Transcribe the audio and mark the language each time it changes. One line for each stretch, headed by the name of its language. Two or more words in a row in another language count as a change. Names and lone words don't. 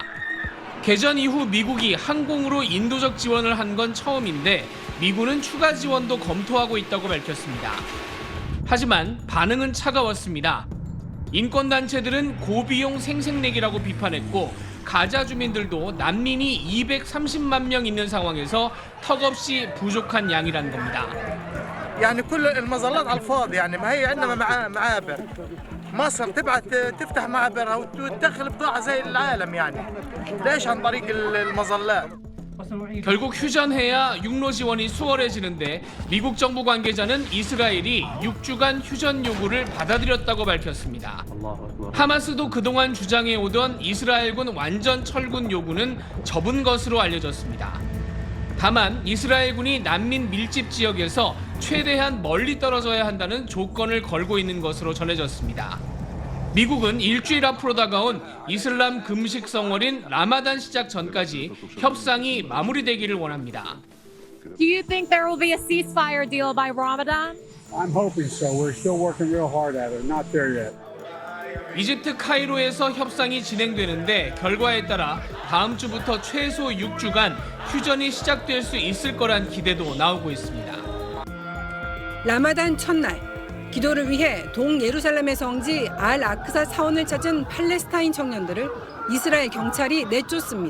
Korean: 개전 이후 미국이 항공으로 인도적 지원을 한 건 처음인데 미군은 추가 지원도 검토하고 있다고 밝혔습니다. 하지만 반응은 차가웠습니다. 인권단체들은 고비용 생색내기라고 비판했고 가자 주민들도 난민이 230만 명 있는 상황에서 턱없이 부족한 양이라는 겁니다.
Arabic: يعني كل المظلات على الفاضي يعني ما هي عندنا معابر مصر تبعت تفتح معابرها وتدخل بضاعة زي العالم يعني ليش عن طريق المظلات
Korean: 결국 휴전해야 육로 지원이 수월해지는데 미국 정부 관계자는 이스라엘이 6주간 휴전 요구를 받아들였다고 밝혔습니다. 하마스도 그동안 주장해오던 이스라엘군 완전 철군 요구는 접은 것으로 알려졌습니다. 다만 이스라엘군이 난민 밀집 지역에서 최대한 멀리 떨어져야 한다는 조건을 걸고 있는 것으로 전해졌습니다. 미국은 일주일 앞으로 다가온 이슬람 금식 성월인 라마단 시작 전까지 협상이 마무리되기를 원합니다.
English: Do you think there will be a ceasefire deal by Ramadan? I'm hoping so. We're still working real hard at it. Not there yet.
Korean: 이집트 카이로에서 협상이 진행되는데 결과에 따라 다음 주부터 최소 6주간 휴전이 시작될 수 있을 거란 기대도 나오고 있습니다. 라마단 첫날 기도를 위해 동예루살렘의 성지 알 아크사 사원을 찾은 팔레스타인 청년들을 이스라엘 경찰이 내쫓습니다.